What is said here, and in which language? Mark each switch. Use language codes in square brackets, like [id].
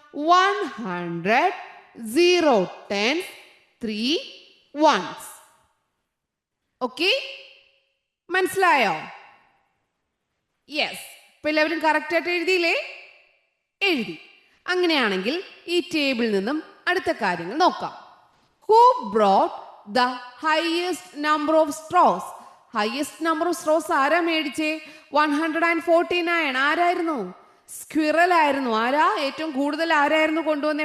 [en] 100, 0 10s, 3 1s. [ml] Okay, മനസ്സിലായോ? Yes. ഇപ്പൊ എല്ലാവരും കറക്റ്റ് ആയിട്ട് എഴുതിയില്ലേ? എഴുതി. അങ്ങനെയാണെങ്കിൽ ഈ ടേബിളിൽ നിന്നും അടുത്ത കാര്യങ്ങൾ നോക്കാം. [en] Who brought the highest number of straws? [ml] Highest number of Straus ആരാ മേടിച്ചേ? 149. ആരായിരുന്നു? സ്ക്വിറൽ ആയിരുന്നു. ആരാ ഏറ്റവും കൂടുതൽ ആരായിരുന്നു കൊണ്ടുവന്നേ?